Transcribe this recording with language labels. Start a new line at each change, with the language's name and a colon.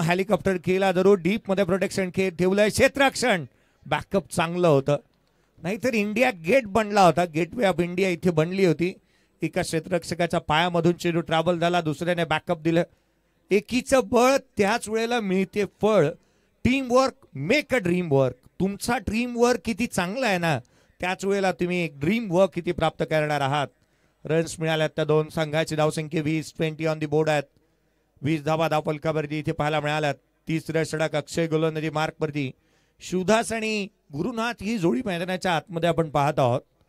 Marathi: Helicopter केला जरूर. Deep मध्ये प्रोटेक्शन ठेवलंय. क्षेत्ररक्षण बॅकअप चांगलं होतं. नाहीतर इंडिया गेट बनला होता. गेटवे ऑफ इंडिया इथे बनली होती. एका क्षेत्ररक्षकाच्या पायामधून चेंडू ट्रॅव्हल झाला. दुसऱ्याने बॅकअप दिलं. एकीचं बळ त्याच वेळेला मिळते फळ.
English: Team work make a dream work.
Marathi: तुमचा ड्रीम वर्क किती चांगला आहे ना त्याच वेळेला तुम्ही एक ड्रीम वर्क किती प्राप्त करणार आहात. रन्स मिळाल्यात त्या 2 संघाची धावसंख्या 20 ऑन दी बोर्ड आहेत. 20 धावा धावफलकावरती इथे पाहायला मिळाल्यात. 30 षटक अक्षय गोलंदाजी मार्कवरती. शिवदास आणि गुरुनाथ ही जोडी मैदानाच्या आतमध्ये आपण पाहत आहोत.